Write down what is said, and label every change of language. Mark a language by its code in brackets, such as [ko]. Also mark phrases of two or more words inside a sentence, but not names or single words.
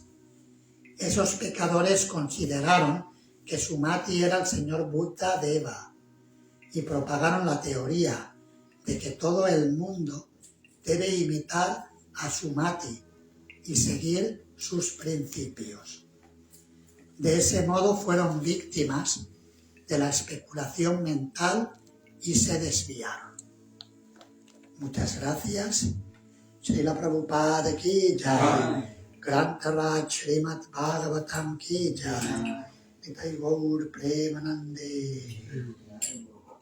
[es] Esos pecadores consideraron que Sumati era el señor Buddha Deva y propagaron la teoría de que todo el mundo debe imitar a Sumati y seguir sus principios. De ese modo fueron víctimas de la especulación mental y se desviaron. Muchas gracias. [hi] श्रील प्रभुपाद की जय. ग्रन्थराज श्रीमद् भागवतम् की जय. [es] Nitai Gaur Premanande.